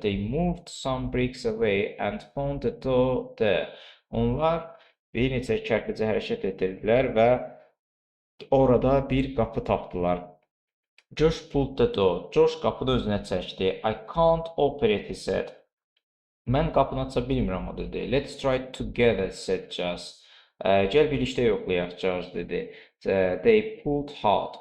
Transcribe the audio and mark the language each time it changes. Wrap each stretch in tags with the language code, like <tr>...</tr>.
<en>They moved some bricks away and found the door there.</en> <az>Onlar bir neçə kərpicə hərəkət etdirdilər və orada bir qapı tapdılar.</az> <en>Josh pulled the door.</en> <az>Josh qapını özünə çəkdi.</az> <en>I can't open it, he said.</en> <az>Mən qapını aça bilmirəm, o dedi.</az> <en>Let's try it together, said Jazz.</en> <az>Gəl birlikdə yoxlayaq, Jazz dedi.</az> <en>They pulled hard.</en>